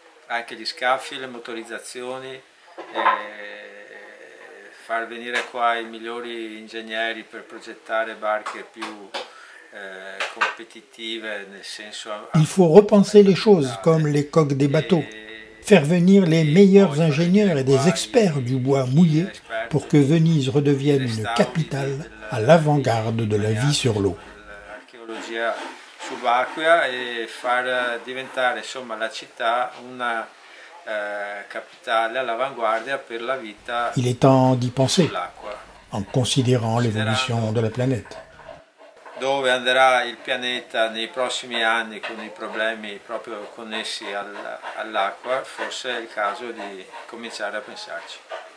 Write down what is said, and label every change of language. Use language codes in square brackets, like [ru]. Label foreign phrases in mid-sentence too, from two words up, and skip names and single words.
[it] anche gli scafi, le motorizzazioni, far venire qua i migliori ingegneri per progettare barche più compétitive, nel senso... [fr] Il faut repenser les choses comme les coques des bateaux, faire venir les meilleurs ingénieurs et des experts du bois mouillé pour que Venise redevienne une capitale à l'avant-garde de la vie sur l'eau. [it] L'archéologie subacquea et far diventare insomma la città una capitale all'avanguardia per la vita. [fr] Il est temps d'y penser, en considérant l'évolution de la planète. [it] Dove andrà il pianeta nei prossimi anni con i problemi proprio connessi all'acqua, forse è il caso di cominciare a pensarci.